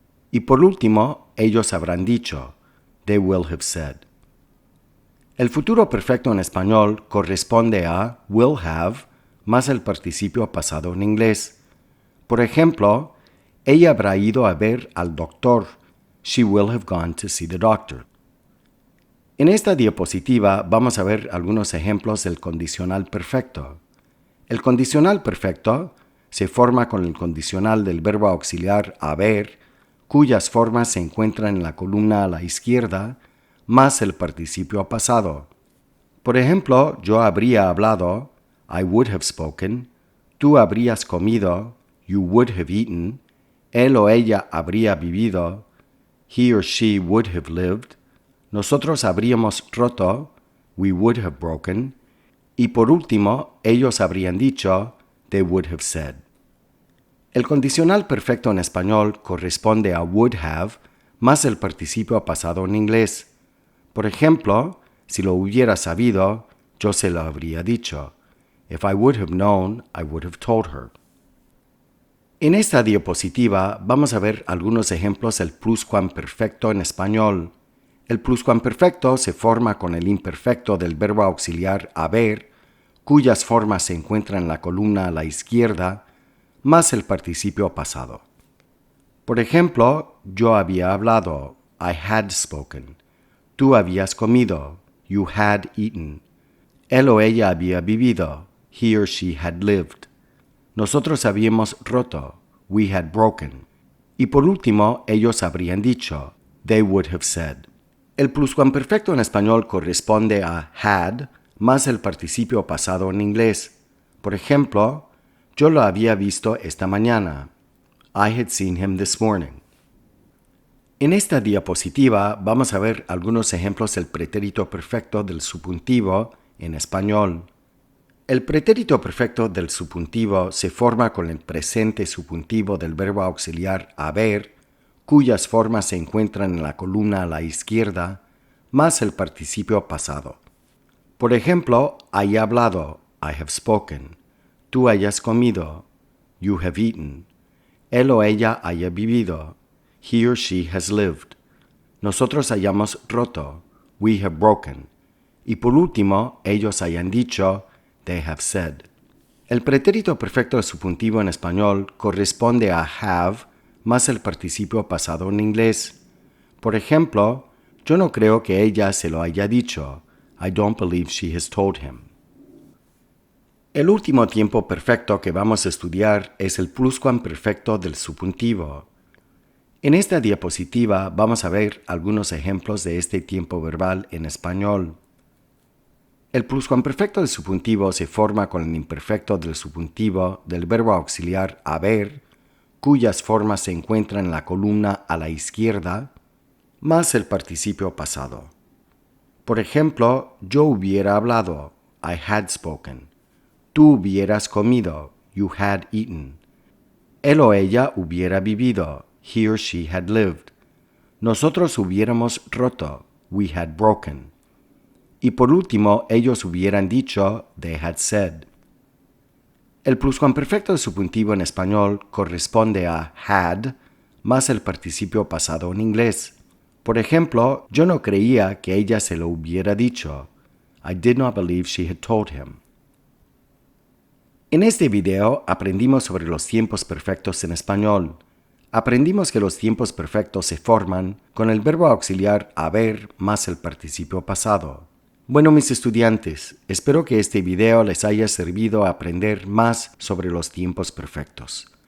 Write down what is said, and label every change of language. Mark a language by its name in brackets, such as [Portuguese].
[Spanish] Y por último, ellos habrán dicho. [English] They will have said. [Spanish] El futuro perfecto en español corresponde a will have más el participio pasado en inglés. Por ejemplo, ella habrá ido a ver al doctor. [English] She will have gone to see the doctor. [Spanish] En esta diapositiva vamos a ver algunos ejemplos del condicional perfecto. El condicional perfecto se forma con el condicional del verbo auxiliar haber, cuyas formas se encuentran en la columna a la izquierda, más el participio pasado. Por ejemplo, yo habría hablado, [English] I would have spoken, [Spanish] tú habrías comido, [English] you would have eaten, [Spanish] él o ella habría vivido, [English] he or she would have lived, [Spanish] nosotros habríamos roto, [English] we would have broken, [Spanish] y por último, ellos habrían dicho, [English] they would have said. [Spanish] El condicional perfecto en español corresponde a would have más el participio pasado en inglés. Por ejemplo, si lo hubiera sabido, yo se lo habría dicho. [English] If I would have known, I would have told her. [Spanish] En esta diapositiva vamos a ver algunos ejemplos del pluscuamperfecto en español. El pluscuamperfecto se forma con el imperfecto del verbo auxiliar haber, cuyas formas se encuentran en la columna a la izquierda, más el participio pasado. Por ejemplo, yo había hablado, [English] I had spoken. [Spanish] Tú habías comido, [English] you had eaten. [Spanish] Él o ella había vivido, [English] he or she had lived. [Spanish] Nosotros habíamos roto, [English] we had broken. [Spanish] Y por último, ellos habrían dicho, [English] they would have said. [Spanish] El pluscuamperfecto en español corresponde a had más el participio pasado en inglés. Por ejemplo, yo lo había visto esta mañana. [English] I had seen him this morning. [Spanish] En esta diapositiva vamos a ver algunos ejemplos del pretérito perfecto del subjuntivo en español. El pretérito perfecto del subjuntivo se forma con el presente subjuntivo del verbo auxiliar haber, cuyas formas se encuentran en la columna a la izquierda, más el participio pasado. Por ejemplo, haya hablado, [English] I have spoken. [Spanish] Tú hayas comido, [English] you have eaten. [Spanish] Él o ella haya vivido, [English] he or she has lived. [Spanish] Nosotros hayamos roto, [English] we have broken. [Spanish] Y por último, ellos hayan dicho, [English] they have said. [Spanish] El pretérito perfecto subjuntivo en español corresponde a have más el participio pasado en inglés. Por ejemplo, yo no creo que ella se lo haya dicho. [English] I don't believe she has told him. [Spanish] El último tiempo perfecto que vamos a estudiar es el pluscuamperfecto del subjuntivo. En esta diapositiva vamos a ver algunos ejemplos de este tiempo verbal en español. El pluscuamperfecto del subjuntivo se forma con el imperfecto del subjuntivo del verbo auxiliar haber, cuyas formas se encuentran en la columna a la izquierda, más el participio pasado. Por ejemplo, yo hubiera hablado, [English] I had spoken. [Spanish] Tú hubieras comido, [English] you had eaten. [Spanish] Él o ella hubiera vivido, [English] he or she had lived. [Spanish] Nosotros hubiéramos roto, [English] we had broken. [Spanish] Y por último, ellos hubieran dicho, [English] they had said. [Spanish] El pluscuamperfecto del subjuntivo en español corresponde a had más el participio pasado en inglés. Por ejemplo, yo no creía que ella se lo hubiera dicho. [English] I did not believe she had told him. [Spanish] En este video aprendimos sobre los tiempos perfectos en español. Aprendimos que los tiempos perfectos se forman con el verbo auxiliar haber más el participio pasado. Bueno, mis estudiantes, espero que este video les haya servido a aprender más sobre los tiempos perfectos.